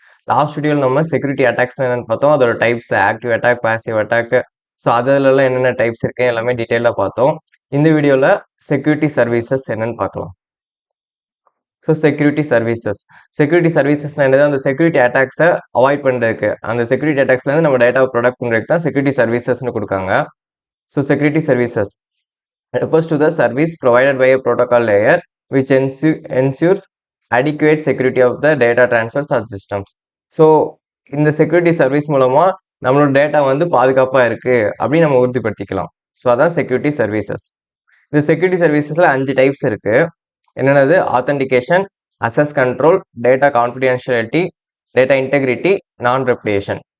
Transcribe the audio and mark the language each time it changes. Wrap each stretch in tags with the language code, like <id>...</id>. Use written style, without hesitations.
<ta>Last வீடியோவில் நம்ம security attacks என்னென்னு பார்த்தோம். அதோட types active attack, passive attack, so அதிலெல்லாம் என்னென்ன டைப்ஸ் இருக்கு எல்லாமே டீட்டெயிலாக பார்த்தோம். இந்த வீடியோவில் செக்யூரிட்டி சர்வீசஸ் என்னென்னு பார்க்கலாம். ஸோ செக்யூரிட்டி சர்வீசஸ்னால் என்னது? அந்த செக்யூரிட்டி அட்டாக்ஸை அவாய்ட் பண்ணுறதுக்கு, அந்த செக்யூரிட்டி அட்டாக்ஸ்லேருந்து நம்ம டேட்டாவை ப்ரொடக்ட் பண்ணுறதுக்கு தான் செக்யூரிட்டி சர்வீசஸ்னு கொடுக்காங்க.</ta> <en>So security services refers to the service provided by a protocol layer which ensures adequate security of the data transfers or systems.</en> <ta>So இந்த செக்யூரிட்டி சர்வீஸ் மூலமாக நம்மளோட டேட்டா வந்து பாதுகாப்பாக இருக்குது அப்படின்னு நம்ம உறுதிப்படுத்திக்கலாம். ஸோ அதான் செக்யூரிட்டி சர்வீசஸ். இந்த செக்யூரிட்டி சர்வீசஸில் 5 டைப்ஸ் இருக்குது. என்னென்னது?</ta> <en>Authentication, access control, data confidentiality, data integrity, non replication.</en>